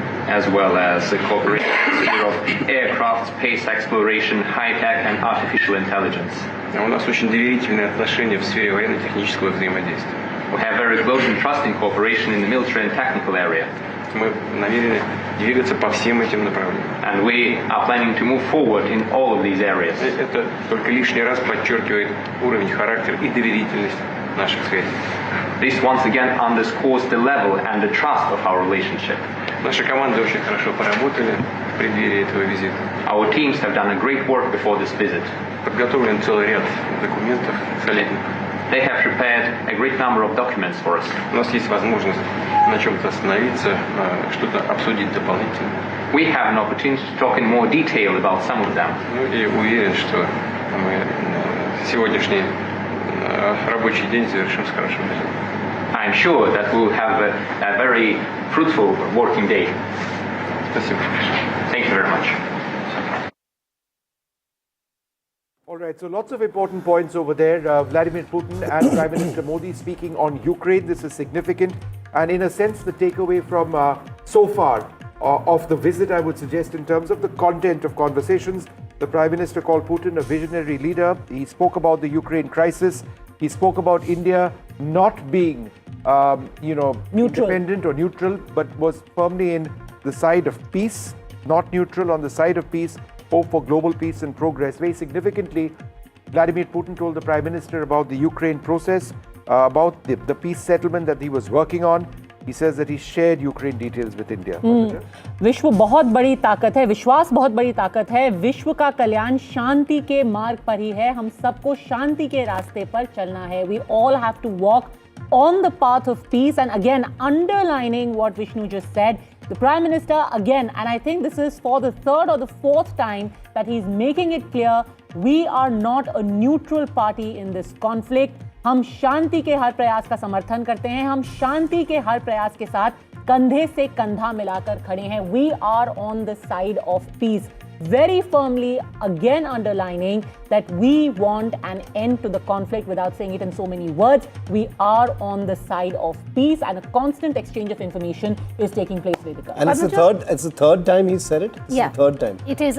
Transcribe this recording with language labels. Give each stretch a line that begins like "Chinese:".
English: As well as the cooperation of aircraft, space exploration, high-tech and artificial intelligence.
Russian: У нас очень доверительные отношения в сфере военно-технического взаимодействия.
English: We have very close and trusting cooperation in the military and technical area.
Russian: Мы намерены двигаться по всем этим направлениям.
English: And we are planning to move forward in all of these areas.
Russian: Это только лишний раз подчеркивает уровень, характер и доверительность наших связей.
English: This once again underscores the level and the trust of our relationship.
Russian: Наши команды очень хорошо поработали в преддверии этого визита.
English: Our teams have done a great work before this visit.
Russian: Подготовлен целый ряд документов солидных.
English: They have prepared a great number of documents for us.
Russian: У нас есть возможность на чем-то остановиться, что-то обсудить дополнительно.
English: We have an opportunity to talk in more detail about some of them.
Russian: И уверен, что мы сегодняшний рабочий день завершим с хорошим результатом.
English: I am sure that we will have a very fruitful working day.
Russian: Спасибо.
English: Thank you very much. All right, so lots of important points over there. Vladimir Putin and Prime Minister Modi speaking on Ukraine. This is significant. And in a sense, the takeaway from so far of the visit, I would suggest, in terms of the content of conversations, the Prime Minister called Putin a visionary leader. He spoke about the Ukraine crisis. He spoke about India not being, independent or neutral, but was firmly in the side of peace, not neutral, on the side of peace, hope for global peace and progress. Very significantly, Vladimir Putin told the Prime Minister about the Ukraine process, about the peace settlement that he was working on. He says that he shared Ukraine details with India.
Hindi: विश्व बहुत बड़ी ताकत है, विश्वास बहुत बड़ी ताकत है. विश्व का कल्याण शांति के मार्ग पर ही है. हम सबको शांति के रास्ते पर चलना है.
English: We all have to walk on the path of peace. And again, underlining what Vishnu just said, the Prime Minister again, and I think this is for the third or the fourth time that he's making it clear, we are not a neutral party in this conflict.
Hindi: हम शांति के हर प्रयास का समर्थन करते हैं. हम शांति के हर प्रयास के साथ कंधे से कंधा मिलाकर खड़े हैं.
English: We are on the side of peace. very firmly again underlining that we want an end to the conflict without saying it in so many words. We are on the side of peace and a constant exchange of information is taking place, Vedika. And it's the third time he said it? It's the third time. It is.